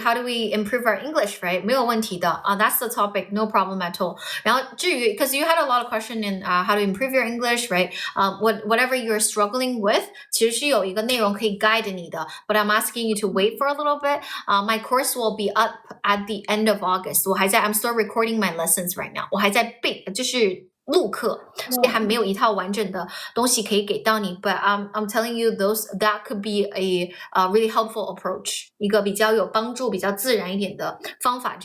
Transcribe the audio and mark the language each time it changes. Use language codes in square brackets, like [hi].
[en] How do we improve our English, right? [zh] 没有问题的 [en] that's the topic, no problem at all. [zh] 然后至于 [en] because you had a lot of question in how to improve your English, right? Whatever you're struggling with, [zh] 其实是有一个内容可以 guide 你的。 [en] But I'm asking you to wait for a little bit. My course will be up at the end of August. I'm still recording my lessons right now. [zh] 我还在背，就是录课，所以还没有一套完整的东西可以给到你。 [en] But I'm telling you that could be a really helpful approach， [zh] 一个比较有帮助、比较自然一点的方法。